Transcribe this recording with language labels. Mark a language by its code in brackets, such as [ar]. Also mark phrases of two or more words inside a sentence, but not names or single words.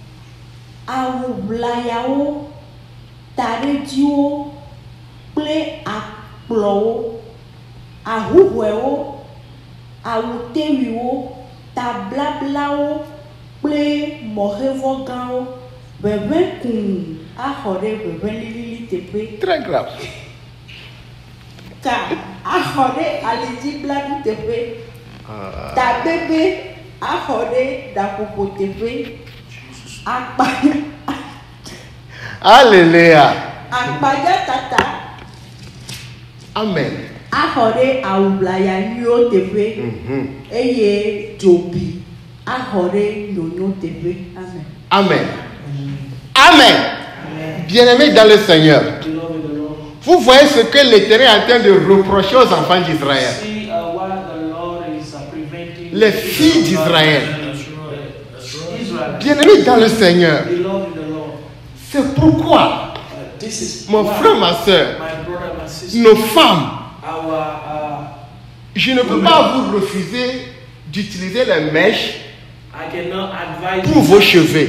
[ee] awublayawo, taɖedziwo kple akplɔwo, ahuhɔewo, awutewiwo, tablablawo kple mɔhevɔ gãwo. Ʋeʋẽ kũu axɔ ɖe ʋeʋẽ lilili teƒe. [fr] Très grave. [ee] Ka axɔ ɖe alidziblanu teƒe. Tabebe axɔ ɖe ɖaƒoƒo teƒe. Akpa. Alléluia. Akpadzatata. Amen. Axɔ ɖe awublaya nyuiwo teƒe. Eye dzobi axɔ ɖe nyonyo teƒe. Amen. Amen. Amen. [fr] Bien-aimés dans le Seigneur, vous voyez ce que l'Éternel est en train de reprocher aux enfants d'Israël. Les filles d'Israël. Bien-aimés dans le Seigneur, c'est pourquoi, mon frère, ma soeur, nos femmes Je ne peux pas vous refuser d'utiliser les mèches pour vos cheveux.